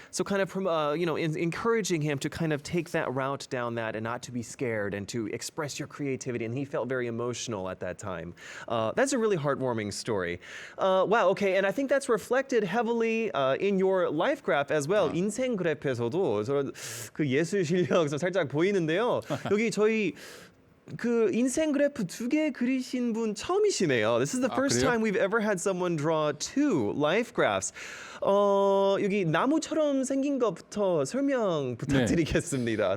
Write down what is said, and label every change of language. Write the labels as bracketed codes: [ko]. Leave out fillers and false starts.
[en] So kind of from encouraging him to kind of take that route down that and not to be scared and to express your creativity. And he felt very emotional at that time. That's a really heartwarming story. Wow. Okay. And I think that's reflected heavily in your life graph as well. [ko] 인생 그래프에서도 저런 그 예술 실력 살짝 보이는데요. 여기 저희 그 인생 그래프 2개 그리신 분 처음이시네요. [en] This is the first [ko] 그래요? [en] time we've ever had someone draw 2 life graphs. [ko] 여기 나무처럼 생긴 것부터 설명 부탁드리겠습니다.